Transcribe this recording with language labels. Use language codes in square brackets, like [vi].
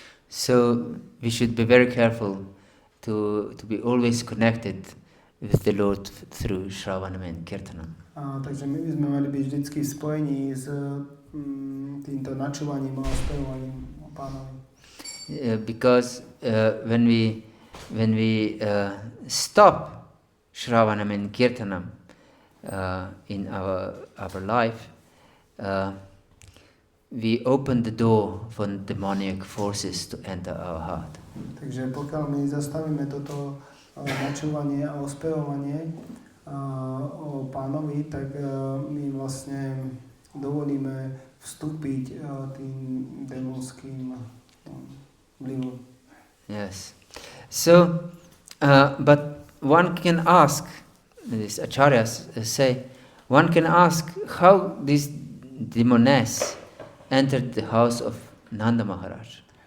[en] So we should be very careful to be always connected with the Lord through Shravanam and Kirtanam. [sk] Takže my by sme mali byť vždycky v spojení s týmto načúvaním a ospevovaním Pánovi. [en] Because when we stop Shravanam and Kirtanam in our life, we open the door for demonic forces to enter our heart. [sk] Takže pokiaľ my zastavíme toto načúvanie a ospevovanie o Pánovi, tak my vlastne dovolíme vstúpiť tým démonským vplyvom. [en] Yes. So, but one can ask, these acharyas say, one can ask how this demoness entered the house of Nanda Maharaj.